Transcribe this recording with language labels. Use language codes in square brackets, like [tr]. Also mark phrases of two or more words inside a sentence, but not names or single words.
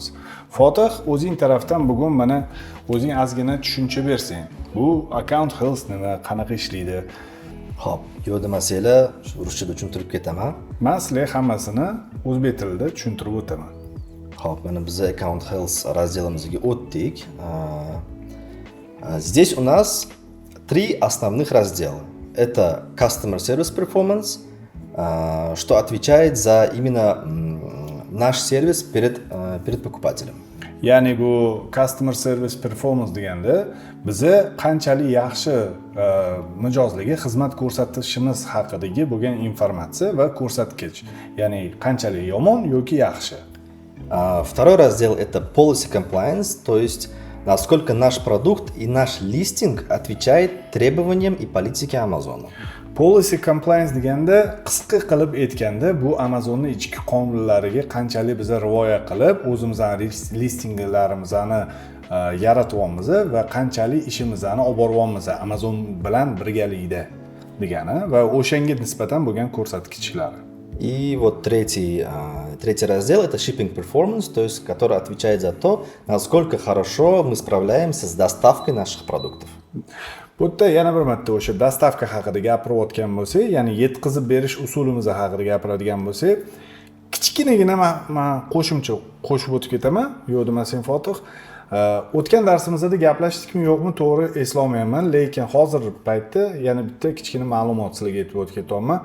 [uz] Fotih, o'zing tarafdan bugun mana o'zing ozgina tushuncha bersang. Bu [en] Account Health [uz] nima, qanaqa ishlaydi? Xo'p, yo'q demasanglar, ruschada tushuntirib ketaman. Men sizlarga hammasini o'zbek tilida tushuntirib o'taman. Xo'p, mana biz [en] Account Health [uz] разделimizga o'tdik. [ru] Здесь у нас три основных раздела. [en] Это Customer Service Performance, [ru] что отвечает за именно наш сервис перед покупателем. [uz] Ya'ni bu [en] Customer Service Performance [uz] deganda bizni qanchalik yaxshi mijozlarga xizmat ko'rsatishimiz haqidagi bo'lgan informatsiya va ko'rsatkich. Ya'ni qanchalik yomon yoki yaxshi. [ru] Второй раздел это [en] Policy Compliance, [ru] то есть насколько наш продукт и наш листинг отвечает требованиям и политике Amazon. [en] Policy Compliance [uz] deganda qisqa qilib aytganda bu Amazonning ichki qonunlariga qanchalik biz rioya qilib o'zimizning listinglarimizni yaratyapmiz va qanchalik ishimizni olib boryapmiz Amazon bilan birgalikda degani va o'shanga nisbatan bo'lgan ko'rsatkichlar. [ru] И вот tретий раздел это [en] Shipping Performance, [ru] то есть который отвечает за то, насколько хорошо мы справляемся с доставкой наших продуктов. [uz] Bu yerda yana bir marta o'sha dostavka haqida gapirayotgan bo'lsak, ya'ni yetkazib berish usulimiz haqida gapiradigan bo'lsak, kichkinagina men qo'shimcha qo'shib o'tib ketaman. Yo'q demasang Fotih. O'tgan darsimizda gaplashdikmi yo'qmi to'g'ri eslolmayman, lekin hozir paytda yana bitta kichkina ma'lumot sizlarga aytib o'tib ketaman.